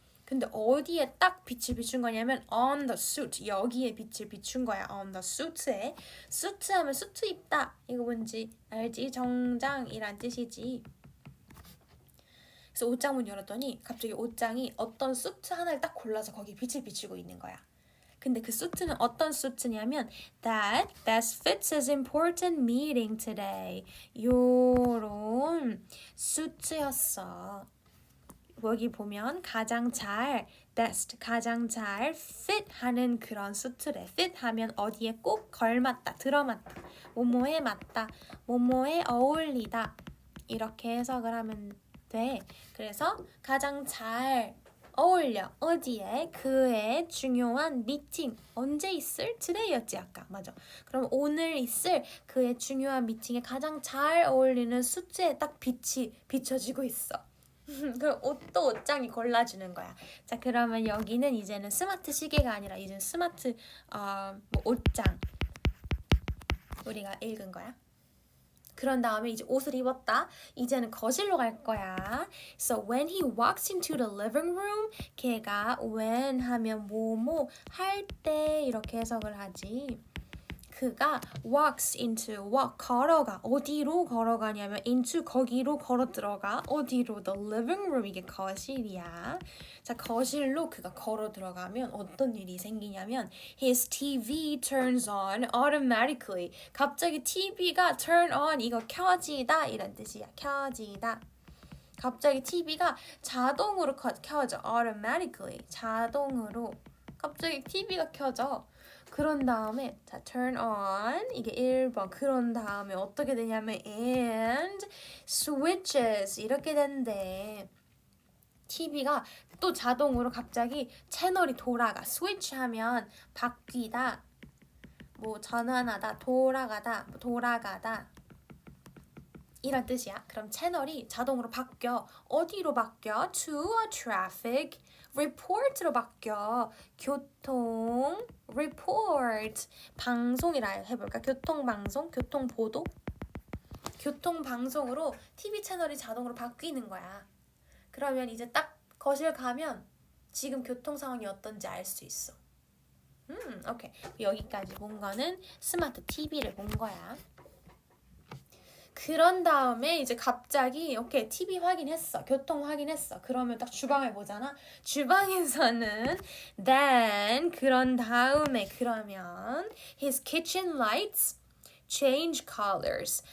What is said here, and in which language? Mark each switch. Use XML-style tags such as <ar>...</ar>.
<ko>근데 어디에 딱 빛을 비춘 거냐면</ko> <en>on the suit.</en> <ko>여기에 빛을 비춘 거야.</ko> <en>on the suit</en> <ko>에. suit 하면 수트 입다. 이거 뭔지 알지? 정장이란 뜻이지. 그래서 옷장문 열었더니 갑자기 옷장이 어떤 수트 하나를 딱 골라서 거기에 빛을 비추고 있는 거야. 근데 그 수트는 어떤 수트냐면</ko> <en>That best fits his important meeting today.</en> <ko>요런 수트였어. 여기 보면 가장 잘 best 가장 잘 fit 하는 그런 수트래. fit 하면 어디에 꼭 걸맞다, 들어맞다, 뭐뭐에 맞다, 뭐뭐에 어울리다 이렇게 해석을 하면 돼. 그래서 가장 잘 어울려. 어디에? 그의 중요한 미팅. 언제 있을? today였지 아까. 맞아. 그럼 오늘 있을 그의 중요한 미팅에 가장 잘 어울리는 수트에 딱 빛이 비춰지고 있어. 그럼 옷도 옷장이 골라주는 거야. 자, 그러면 여기는 이제는 스마트 시계가 아니라 이제는 스마트 뭐 옷장 우리가 읽은 거야. 그런 다음에 이제 옷을 입었다. 이제는 거실로 갈 거야.</ko> <en>So when he walks into the living room,</en> <ko>걔가 when 하면 뭐뭐 할 때 이렇게 해석을 하지. 그가</ko> <en>walks into walk</en> <ko>걸어가 어디로 걸어가냐면 into 거기로 걸어 들어가 어디로</ko> <en>the living room</en> <ko>이게 거실이야. 자 거실로 그가 걸어 들어가면 어떤 일이 생기냐면</ko> <en>his TV turns on automatically</en> <ko>갑자기 TV가</ko> <en>turn on</en> <ko>이거 켜지다 이런 뜻이야. 켜지다. 갑자기 TV가 자동으로 켜져 automatically 자동으로 갑자기 TV가 켜져. 그런 다음에 자</ko> <en>turn on</en> <ko>이게 1번 그런 다음에 어떻게 되냐면</ko> <en>and switches</en> <ko>이렇게 된대. TV가 또 자동으로 갑자기 채널이 돌아가. switch 하면 바뀌다 뭐 전환하다 돌아가다 뭐 돌아가다 이런 뜻이야. 그럼 채널이 자동으로 바뀌어. 어디로 바뀌어?</ko> <en>to a traffic report로</en> <ko>바뀌어. 교통 report 방송이라 해볼까? 교통방송, 교통보도 교통방송으로 TV 채널이 자동으로 바뀌는 거야. 그러면 이제 딱 거실 가면 지금 교통 상황이 어떤지 알 수 있어. 오케이. 여기까지 본 거는 스마트 TV를 본 거야. 그런 다음에 이제 갑자기 오케이 TV 확인했어. 교통 확인했어. 그러면 딱 주방을 보잖아. 주방에서는</ko> <en>then</en> <ko>그런 다음에 그러면</ko> <en>his kitchen lights change colors.</en>